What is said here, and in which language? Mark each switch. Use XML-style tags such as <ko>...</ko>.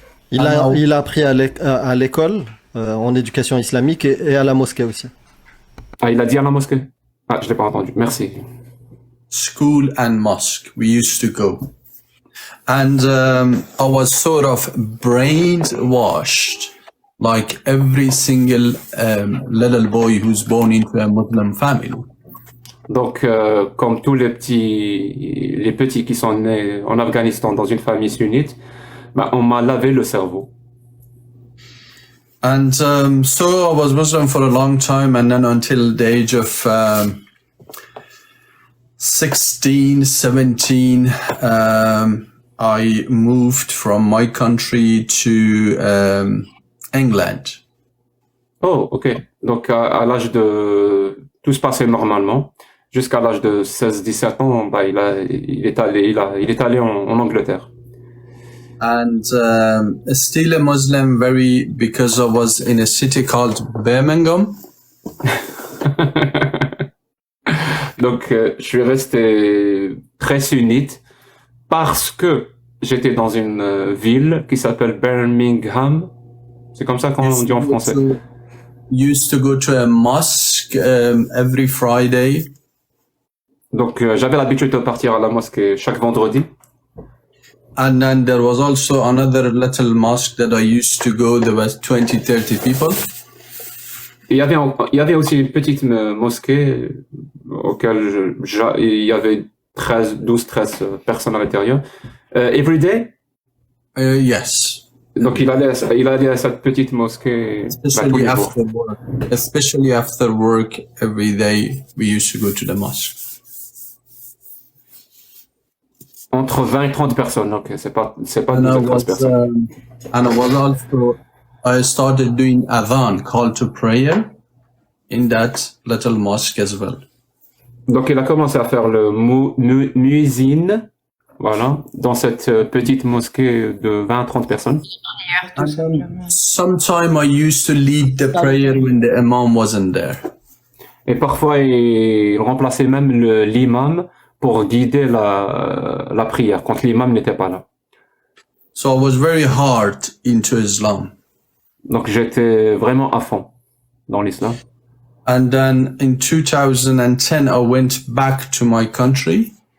<fr>Il a appris à l'école, en éducation islamique et à la mosquée aussi. Ah, il a dit à la mosquée? Ah, je l'ai pas entendu. Merci.</fr> <en>School and mosque, we used to go. And I was sort of brainwashed, like every single little boy who's born into a Muslim family.</en> <fr>Donc, comme tous les petits qui sont nés en Afghanistan dans une famille sunnite, on m'a lavé le cerveau.</fr> <en>And so I was Muslim for a long time, and then until the age of 16, 17, I moved from my country to England.</en> <fr>Oh, ok. Donc, à l'âge de... Tout se passait normalement. jusqu'à l'âge de 16-17 ans, bah, il est allé en Angleterre.</fr> <en>And still a Muslim, very, because I was in a city called Birmingham.</en> <fr>Donc, je suis resté très sunnite parce que j'étais dans une ville qui s'appelle Birmingham. C'est comme ça qu'on dit en français.</fr> <en>Used to go to a mosque every Friday.</en> <fr>Donc, j'avais l'habitude de partir à la mosquée chaque vendredi.</fr> <en>And then there was also another little mosque that I used to go. There was 20-30 people.</en> <fr>Et il y avait aussi une petite mosquée auquel il y avait 12-13 personnes à l'intérieur.</fr> <en>Every day? Yes.</en> <fr>Donc il allait à cette petite mosquée tous les jours.</fr> <en>Especially after work, every day we used to go to the mosque.</en> <fr>Entre 20 et 30 personnes, ok, c'est pas 12 personnes.</fr> <en>And I started doing adhan, call to prayer, in that little mosque as well.</en> <fr>Donc il a commencé à faire le Muezzin, voilà, dans cette petite mosquée de 20 à 30 personnes.</fr> <en>Sometime I used to lead the prayer when the imam wasn't there.</en> <fr>Et parfois il remplaçait même l'imam pour guider la prière quand l'imam n'était pas là.</fr> <en>So I was very hard into Islam.</en> <fr>Donc j'étais vraiment à fond dans l'islam.</fr> <en>And then in 2010 I went back to my country.</en>